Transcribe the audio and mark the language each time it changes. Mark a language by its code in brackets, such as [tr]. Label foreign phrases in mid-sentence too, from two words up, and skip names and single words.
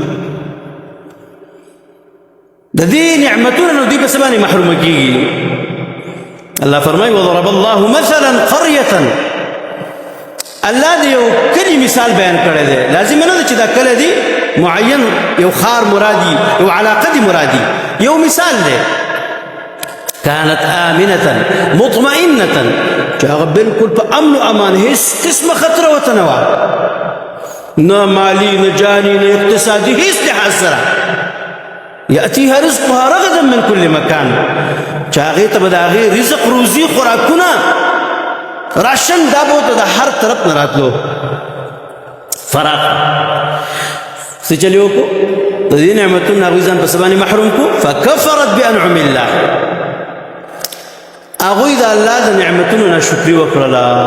[ps] د دې نعمتونو نو دوی په څه باندې محرومه کېږي؟ الله فرمایي [ar] وضرب الله مثلا قريه، [ps] الله دې یو کلی مثال بیان کړی دی. لازم نه ده چې دا کلی دی معین یو خار مرادي، یو علاقه دی مرادي، یو مثال دی. [ar] كانت آمنة مطمئنة، [ps] چې هغه بالکل په امن او امان، هیڅ قسمه خطر ورته نه وه، نه مالي نه جاني نه اقتصادي، هیڅ لحاظ سره. [ar] يأتيها رزقها رغدا من كل مكان، [ps] چې هغې ته به د هغې رزق روزي خوراکونه راشن دا به ورته د هر طرف نه راتلو. فراق څه چلې وکړو؟ د دې نعمتونو نه هغوی ځان په څه باندې محروم کړو؟ [ar] فکفرت بانعم الله، [ps] هغوی د الله د نعمتونو ناشکري وکړله.